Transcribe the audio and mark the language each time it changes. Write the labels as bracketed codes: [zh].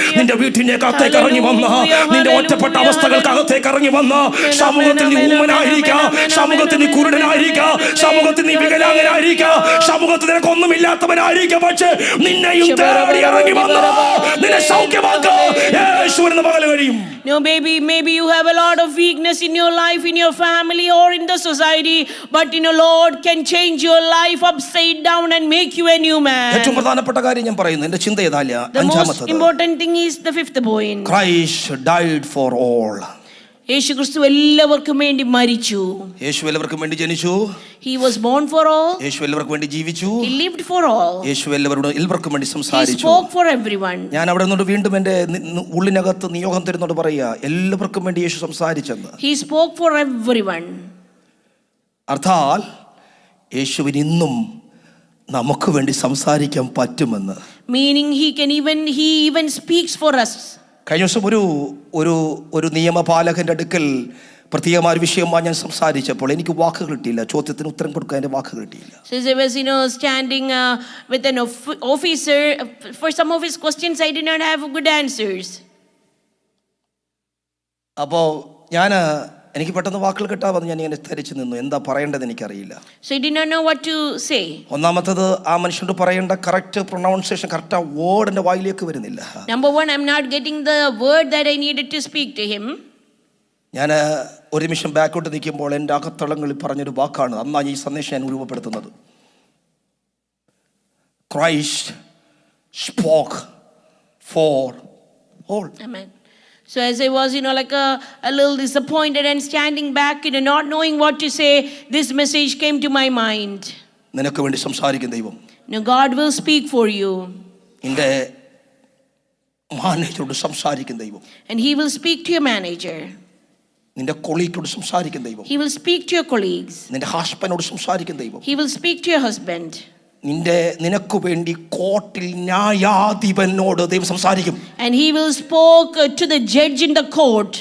[ml] നിന്റെ വീട്ടിനകത്തേക്ക് ഇറങ്ങി വന്ന, നിന്റെ ഒറ്റപ്പെട്ട അവസ്ഥകൾക്കകത്തേക്ക് ഇറങ്ങി വന്ന, സമൂഹത്തിൽ നീ ഊമനായിരിക്കാം, സമൂഹത്തിൽ നീ കുരുടനായിരിക്കാം, സമൂഹത്തിൽ നീ വികലാംഗനായിരിക്കാം, സമൂഹത്തിൽ നിനക്കൊന്നുമില്ലാത്തവനായിരിക്കാം, പക്ഷേ നിന്നെയും തേടി ഇറങ്ങി വന്ന നിന്നെ സൗഖ്യമാക്കാൻ യേശുവിന് പകൽ കഴിയും. [en] No, baby, maybe you have a lot of weakness in your life, in your family, or in the society, but Lord can change your life upside down and make you a new man. [ml] ഏറ്റവും പ്രധാനപ്പെട്ട കാര്യം ഞാൻ പറയുന്നു, എൻ്റെ ചിന്ത ഏതാല്ല? [en] The most important thing is the fifth point. Christ died for all. [ml] യേശു ക്രിസ്തു എല്ലാവർക്കും വേണ്ടി മരിച്ചു. യേശു എല്ലാവർക്കും വേണ്ടി ജനിച്ചു. [en] He was born for all. [ml] യേശു എല്ലാവർക്കും വേണ്ടി ജീവിച്ചു. [en] He lived for all. [ml] യേശു എല്ലാവർക്കും വേണ്ടി [en] He [ml] സംസാരിച്ചു. [en] spoke for everyone. [ml] ഞാൻ അവിടെ നിന്നോട് വീണ്ടും എൻ്റെ ഉള്ളിനകത്ത് നിയോഗം തരുന്നോട് പറയാ, എല്ലാവർക്കും വേണ്ടി യേശു സംസാരിച്ചെന്ന്. [en] He spoke for everyone. [ml] അർത്ഥാൽ യേശുവിന് ഇന്നും നമുക്ക് വേണ്ടി സംസാരിക്കാൻ പറ്റുമെന്ന്. [en] Meaning he even speaks for us. [ml] കഴിഞ്ഞ ദിവസം ഒരു നിയമപാലകന്റെ അടുക്കൽ പ്രത്യേകമായ ഒരു വിഷയമായി ഞാൻ സംസാരിച്ചപ്പോൾ എനിക്ക് വാക്കുകൾ കിട്ടിയില്ല, ചോദ്യത്തിന് ഉത്തരം കൊടുക്കാൻ എൻ്റെ വാക്കുകൾ കിട്ടിയില്ല. [en] So as I was standing with an officer, for some of his questions I did not have good answers. [ml] അപ്പോൾ എനിക്ക് പെട്ടെന്ന് വാക്കുകൾ കിട്ടാമെന്ന് ഞാൻ ഇങ്ങനെ ധരിച്ചു നിന്നു. എന്താ പറയേണ്ടത് എനിക്കറിയില്ല. [en] So I did not know what to say. [ml] ഒന്നാമത്തത്, ആ മനുഷ്യനോട് പറയേണ്ട [en] correct pronunciation, [ml] കറക്റ്റ് ആ വേർഡ് എൻ്റെ വായിലേക്ക് വരുന്നില്ല. [en] Number one, I'm not getting the word that I needed to speak to him. [ml] ഞാൻ ഒരു നിമിഷം ബാക്കോട്ട് നിൽക്കുമ്പോൾ എൻ്റെ അകത്തളങ്ങളിൽ പറഞ്ഞൊരു വാക്കാണ് അന്നാണ് ഈ സന്ദേശം ഞാൻ രൂപപ്പെടുത്തുന്നത്. [en] Christ spoke for all. Amen. So as I was, like a little disappointed and standing back, not knowing what to say, this message came to my mind. [ml] നിനക്ക് വേണ്ടി സംസാരിക്കും ദൈവം. [en] God will speak for you. [ml] നിന്റെ മാനേജറോട് സംസാരിക്കും ദൈവം. [en] And he will speak to your manager. [ml] നിന്റെ കൊളീഗോട് സംസാരിക്കും ദൈവം. [en] He will speak to your colleagues. [ml] നിന്റെ ഹസ്ബൻഡിനോട് സംസാരിക്കും ദൈവം. [en] He will speak to your husband. [ml] നിനക്ക് വേണ്ടി കോർട്ടിൽ ന്യായാധിപനോട് ദൈവം സംസാരിക്കും. [en] And he will spoke to the judge in the court.